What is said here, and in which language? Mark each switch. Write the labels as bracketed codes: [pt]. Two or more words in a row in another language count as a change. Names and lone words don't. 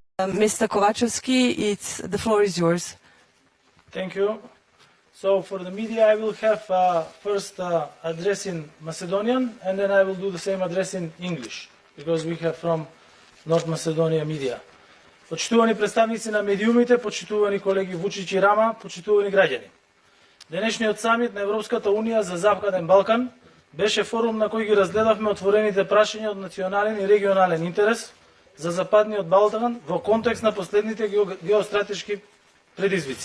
[en] Mr. Kovachevsky, the floor is yours. Thank you. So for the media, I will have first address in Macedonian, and then I will do the same address in English, because we have from North Macedonia media. [mk] Почитувани представници на медиумите, почитувани колеги Вучич и Рама, почитувани граѓани. Денешниот самит на Европската унија за Западен Балкан беше форум на кој ги разгледавме отворените прашања од национален и регионален интерес за Западниот Балкан во контекст на последните геостратешки предизвици.